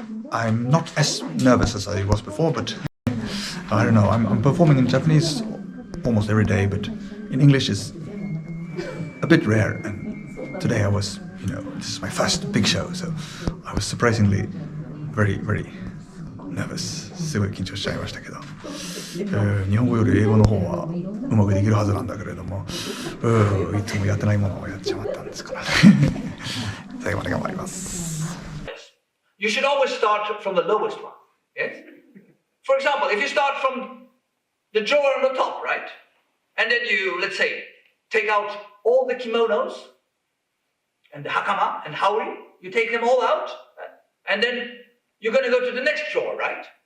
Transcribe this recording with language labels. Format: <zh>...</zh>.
<en>I'm not as nervous as I was before, but I don't know. I'm performing in Japanese almost every day, but in English is a bit rare. And today I was, this is my first big show, so I was surprisingly very, very nervous.</en> <ja>すごい緊張しちゃいましたけど、日本語より英語の方はうまくできるはずなんだけれども、いつもやってないものをやっちまったんですからね。最後まで頑張ります。</ja> <en>You should always start from the lowest one. Yes? For example, if you start from the drawer on the top, right? And then you, let's say, take out all the kimonos and the hakama and haori, you take them all out, and then you're going to go to the next drawer, right?</en>